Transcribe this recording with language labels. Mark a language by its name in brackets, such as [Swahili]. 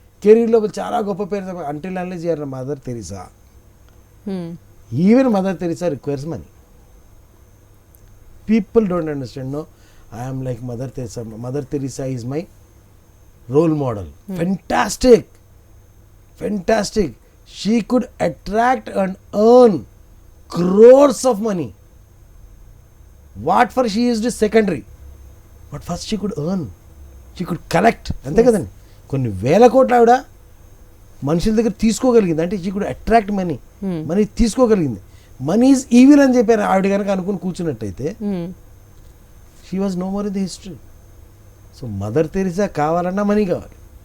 [Telugu] కెరీర్లో చాలా గొప్ప పేరు, [English] Until unless you are Mother Teresa. Even Mother Teresa requires money. People don't understand. No, I'm like Mother Teresa is my role model. Fantastic, fantastic. She could attract and earn crores of money. What for she used is secondary, but first she could earn, she could collect. [Telugu] అంతే కదండి, కొన్ని వేల కోట్ల ఆవిడ మనుషుల దగ్గర తీసుకోగలిగింది. [English] అంటే she could attract money, [Telugu] money తీసుకోగలిగింది. [English] money is evil [Telugu] అని చెప్పారు ఆవిడ కనుక అనుకుని కూర్చున్నట్టయితే [English] She was no more in the history. [Telugu] So mother Teresa కావాలన్నా మనీ కావాలి.